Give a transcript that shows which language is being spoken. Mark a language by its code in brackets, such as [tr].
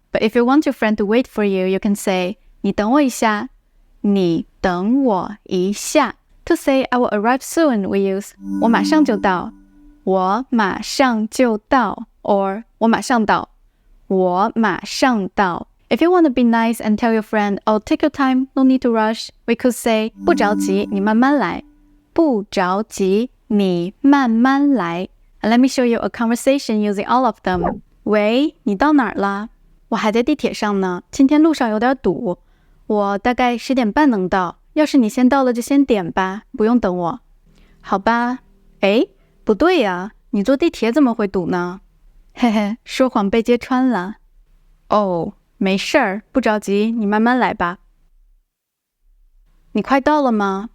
[en] But if you want your friend to wait for you, you can say, [zh] 你等我一下。你等我一下。 [en] To say I will arrive soon, we use [zh] 我马上就到，我马上就到 [en] or [zh] 我马上到，我马上到。 [en] If you want to be nice and tell your friend, oh, take your time, no need to rush, we could say [zh] 不着急，你慢慢来，不着急，你慢慢来。 [en] And let me show you a conversation using all of them. [zh] 喂，你到哪儿了？我还在地铁上呢，今天路上有点堵。我大概10点半能到，要是你先到了就先点吧，不用等我。好吧。诶，不对呀，你坐地铁怎么会堵呢？嘿嘿，说谎被揭穿了。哦，没事儿，不着急，你慢慢来吧。你快到了吗？